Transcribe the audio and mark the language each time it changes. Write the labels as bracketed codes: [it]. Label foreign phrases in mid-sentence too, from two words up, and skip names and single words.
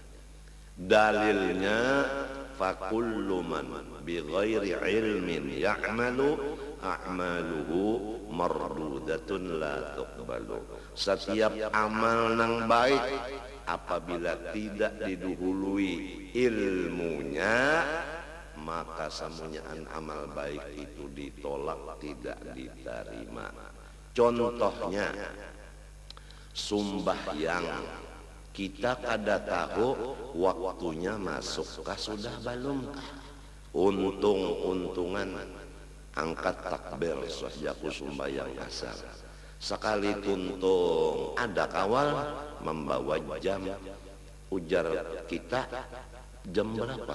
[ar] Dalilnya فكل من بغير علم يعمل أعماله مردودة لا تقبل. [id] Setiap amal nang baik apabila tidak didahului ilmunya, maka semuanya amal baik itu ditolak, tidak diterima. [bjn] Contohnya sumbahyang, kita kada tahu waktunya masukkah sudah belum. Untung-untungan angkat takbir sahjaku sumbahyang asar. Sekali tuntung ada kawal membawa jam, ujar kita jam berapa?